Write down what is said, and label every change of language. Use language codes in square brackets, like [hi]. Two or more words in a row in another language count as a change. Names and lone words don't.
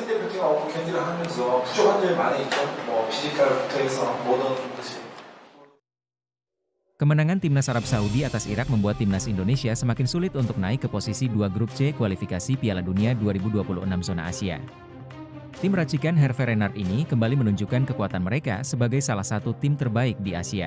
[ko] 어려운 경기를 하면서 부족한 점이 많이 있죠. 뭐 피지컬부터 해서 모든 것이. [id] Kemenangan timnas Arab Saudi atas Irak membuat timnas Indonesia semakin sulit untuk naik ke posisi 2 grup C kualifikasi Piala Dunia 2026 zona Asia. Tim racikan Hervé Renard ini kembali menunjukkan kekuatan mereka sebagai salah satu tim terbaik di Asia.